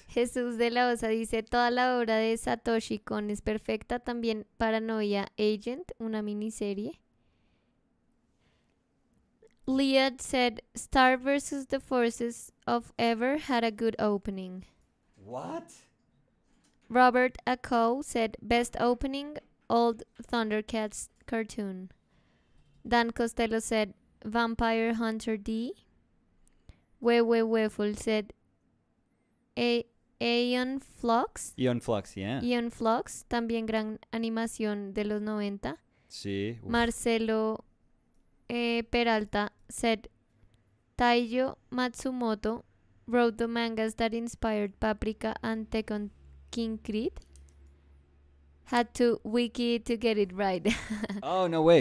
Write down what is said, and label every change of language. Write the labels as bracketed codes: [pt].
[es] Jesús de la Osa dice, toda la obra de Satoshi Kon es perfecta, también Paranoia Agent, una miniserie. [en] Liad said, Star versus the Forces of Ever had a good opening. What? Robert Acow said, best opening, old Thundercats cartoon. Dan Costello said, Vampire Hunter D. Wewe Weful said, Aeon Flux. Eon Flux, yeah. [es] Aeon Flux, también gran animación de los 90. Sí. Uf. [en] Marcelo Peralta said, Taiyo Matsumoto wrote the mangas that inspired Paprika and Tekken King Creed. Had to wiki it to get it right. Oh, no way.